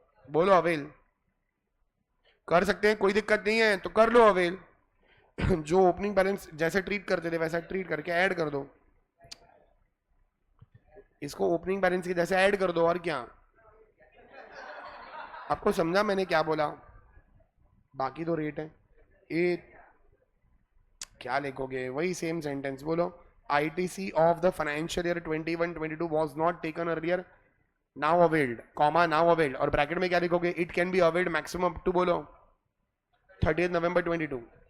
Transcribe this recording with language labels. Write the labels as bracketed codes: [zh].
[hi] बोलो अवेल कर सकते हैं, कोई दिक्कत नहीं है तो कर लो अवेल। जो ओपनिंग बैलेंस जैसे ट्रीट करते थे वैसा ट्रीट करके ऐड कर दो इसको, ओपनिंग बैलेंस के जैसे ऐड कर दो। और क्या आपको समझा मैंने क्या बोला? बाकी तो रेट है। ए क्या लिखोगे? वही सेम सेंटेंस बोलो। [en] ITC of the financial year 21-22 was not taken earlier now availed, comma now availed, [hi] और ब्रैकेट में क्या लिखोगे, [en] It can be availed maximum up to बोलो 30 November 22।